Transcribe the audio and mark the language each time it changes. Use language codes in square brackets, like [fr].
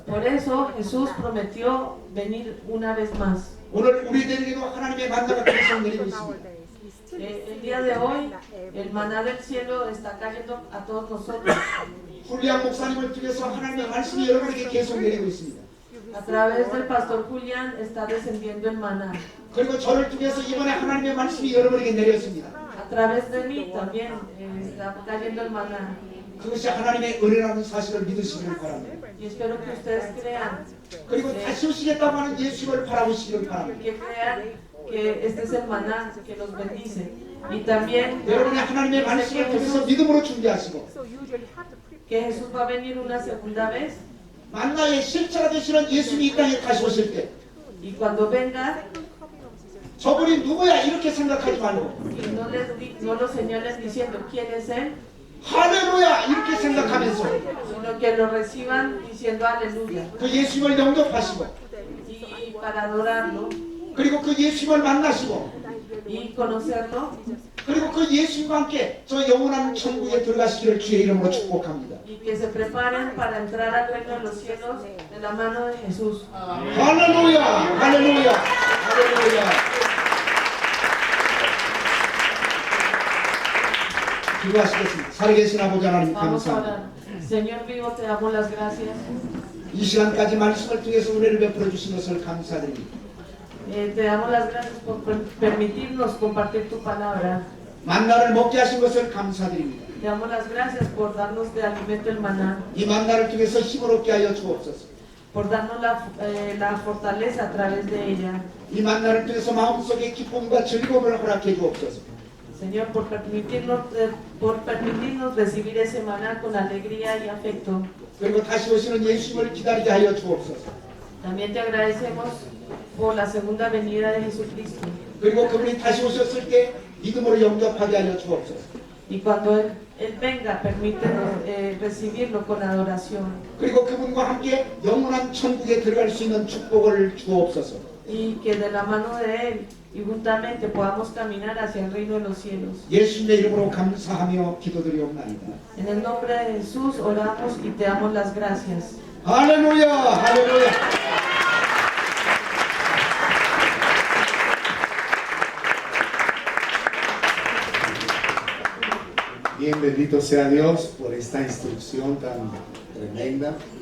[es] Por eso Jesús prometió venir una vez más. [ko] 오늘 우리들에게도 하나님의 만나가 계속 내리고 있습니다. [es] El día de hoy, el maná del cielo está cayendo a todos nosotros. [ko] 훌리안 목사님을 통해서 하나님의 말씀이 여러분에게 계속 내리고 있습니다. [es] A través del pastor Julián está descendiendo el maná. [ko] 그리고 저를 통해서 이번에 하나님의 말씀이 여러분에게 내렸습니다. [es] A través de mí también está cayendo el maná. [ko] 그것이 하나님의 은혜라는 사실을 믿으시기를 바랍니다. [es] Y espero que ustedes crean, [ko] 그리고 다시 오시겠다고 하는 예수님을 바라보시기를 바랍니다. [es] que crean que este es el maná que los bendice. Y también [ko] 여러분이 하나님의 말씀을 통해서 믿음으로 준비하시고 [es] que Jesús va a venir una segunda vez. [ko] 만나의 실체가 되시는 예수님이 이 땅에 다시 오실 때 [es] Y cuando venga, [ko] 저분이 누구야 이렇게 생각하지 말고 [es] y no lo señalen diciendo quién es él, [ko] 할렐루야 이렇게 생각하면서 [es] sino que lo reciban diciendo aleluya. [ko] 그 예수님을 영접하시고 [es] Y para adorarlo, [ko] 그리고 그 예수님을 만나시고 [es] y conocerlo, [ko] 그리고 그 예수님과 함께 저 영원한 천국에 들어가시기를 주의 이름으로 축복합니다. [es] y que se preparen para entrar al reino de los cielos de la mano de Jesús. [ko] 할렐루야, 할렐루야, 할렐루야. 기도하시겠습니다. 살아계신 아버지 하나님 [es] Vamos a [ko] 감사합니다. [es] orar. Señor vivo, te damos las gracias. [ko] 이 시간까지 말씀을 통해서 은혜를 베풀어 주신 것을 감사드립니다. [es] Te damos las gracias por permitirnos compartir tu palabra. [ko] 만나를 먹게 하신 것을 감사드립니다. [es] Te damos las gracias por darnos de alimento el maná, [ko] 이 만나를 통해서 힘을 얻게 하여 주옵소서. [es] por darnos la fortaleza a través de ella. [ko] 이 만나를 통해서 마음속에 기쁨과 즐거움을 허락해 주옵소서. [es] Señor, por permitirnos recibir ese maná con alegría y afecto. [ko] 그리고 다시 오시는 예수님을 기다리게 하여 주옵소서. [es] También te agradecemos por la segunda venida de Jesucristo. [ko] 그리고 그분이 다시 오셨을 때 믿음으로 영접하게 하여 주옵소서. [es] Y cuando Él venga, permítenos recibirlo con adoración. [ko] 그리고 그분과 함께 영원한 천국에 들어갈 수 있는 축복을 주옵소서. [es] Y que de la mano de Él y juntamente podamos caminar hacia el reino de los cielos. [ko] 예수님의 이름으로 감사하며 기도드리옵나이다. [es] En el nombre de Jesús oramos y te damos las gracias. [ko] 할렐루야, 할렐루야. [es] Bien, bendito sea Dios por esta instrucción tan tremenda.